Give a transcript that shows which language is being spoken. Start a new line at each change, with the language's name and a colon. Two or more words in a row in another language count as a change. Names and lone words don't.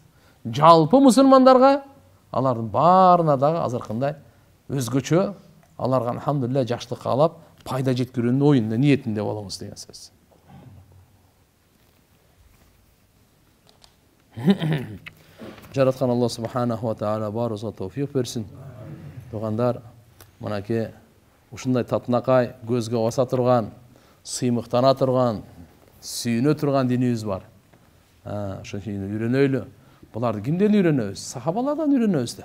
Kyrgyz: Жалпы мусулмандарга, алардын баарына дагы азыркындай өзгөчө, аларга алхамдулилlah жакшылык каалап, пайда жеткирүүнүн оюнда, ниетинде болуңуз деген сөз. Жараткан
Arabic: الله سبحانه وتعالى
Kyrgyz: баарыбызга тауфик берсин. Тугандар, мынакей ушундай татынакай, көзгө баса турган, сыймыктана турган, сүйүнө турган динибиз бар. Ошон үчүн үйрөнөйлү. Буларды кимден үйрөнөбүз? Сахабалардан үйрөнөбүз да.